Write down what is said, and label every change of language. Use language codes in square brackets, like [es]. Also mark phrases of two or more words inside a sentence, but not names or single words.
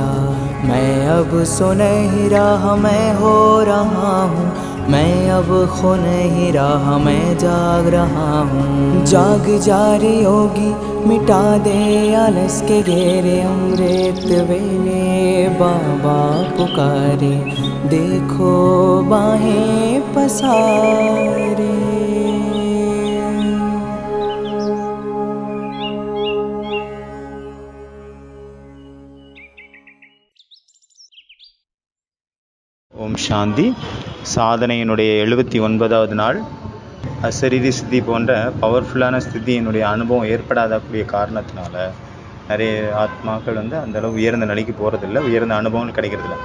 [hi] मैं अब सुनहरी राह मैं हो रहा हूँ, मैं अब खो नहीं रहा मैं जाग रहा हूँ। जाग जा रे योगी, मिटा दे आलस के घेरे। अमृत वेले बाबा पुकारे, देखो बाहें पसारे। [ta] ஓம் சாந்தி. சாதனையினுடைய 79வது நாள். அசரீரி ஸ்திதி போன்ற பவர்ஃபுல்லான ஸ்திதியினுடைய அனுபவம் ஏற்படாதக்கூடிய காரணத்தினால நிறைய ஆத்மாக்கள் அந்தளவு உயர்ந்த நிலைக்கு போகிறதில்ல, உயர்ந்த அனுபவம் கிடைக்கிறதில்ல.